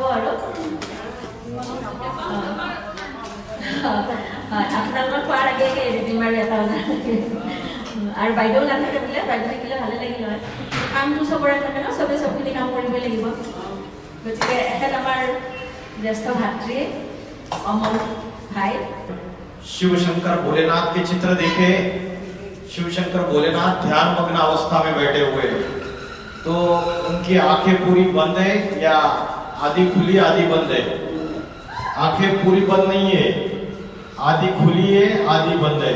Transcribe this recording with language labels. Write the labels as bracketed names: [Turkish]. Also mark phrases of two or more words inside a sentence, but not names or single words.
[Assamese] আৰু আপোনালোকৰ খোৱাৰ আগে আগে এৰি দিম আৰু 1টা বজাত। আৰু বাইদেউ নাথাকে বোলে, বাইদেউ থাকিলে ভালে লাগিল হয়। কামটো চবৰে থাকে ন, চবে চবখিনি কাম কৰিবই লাগিব। গতিকে এখেত আমাৰ জ্যেষ্ঠ ভাতৃ অমল ভাই। [Hindi] शिव शंकर भोलेनाथ के चित्र देखे। शिव शंकर भोलेनाथ ध्यान मग्न अवस्था में बैठे हुए, तो उनकी आंखें पूरी बंद है या आधी खुली आधी बंद है? आंखें पूरी बंद नहीं है, आधी खुली है आधी बंद है।